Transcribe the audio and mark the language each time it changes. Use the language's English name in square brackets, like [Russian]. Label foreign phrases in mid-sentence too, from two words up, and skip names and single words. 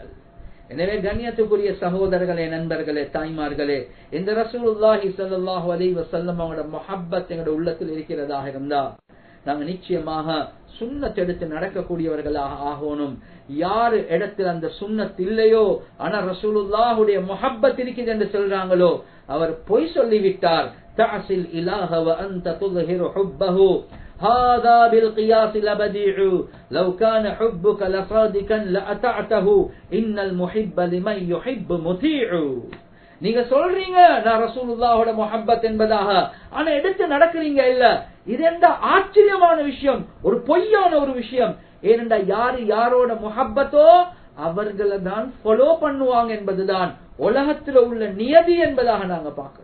[Tamil] எனவே கண்ணியத்துக்குரிய சகோதரர்களே, நண்பர்களே, தாய்மார்களே, இந்த [Arabic] رسول الله صلى الله عليه وسلم [Tamil] அவங்களோட முஹப்பத் எங்களோட உள்ளத்தில் இருக்கிறதாக இருந்தா நாங்க நிச்சயமாக சுன்னத் எடுத்து நடக்கக்கூடியவர்களாக ஆகணும். யாரு இடத்துல அந்த சுன்னத் இல்லையோ, ஆனா ரசூலுல்லாஹுடைய முஹப்பத் இருக்குது என்று சொல்றாங்களோ, அவர் பொய் சொல்லிவிட்டார். [Arabic] تعصي الإله وأنت تظهر حبه هذا بالقياس لبديع لو كان حبك لصادقا لأطعته إن المحب لمن يحب مطيع. [Tamil] நீங்க சொல்றீங்க நான் ரசூலுல்லாஹோட முஹப்பத் என்பதாக, ஆனா எடுத்து நடக்கிறீங்க இல்ல. இது என்ன ஆச்சரியமான விஷயம், ஒரு பொய்யான ஒரு விஷயம். ஏனென்றா யாரு யாரோட முஹப்பத்தோ அவர்களை தான் ஃபாலோ பண்ணுவாங்க என்பதுதான் உலகத்தில் உள்ள நியதி என்பதாக நாங்க பார்க்கிறோம்.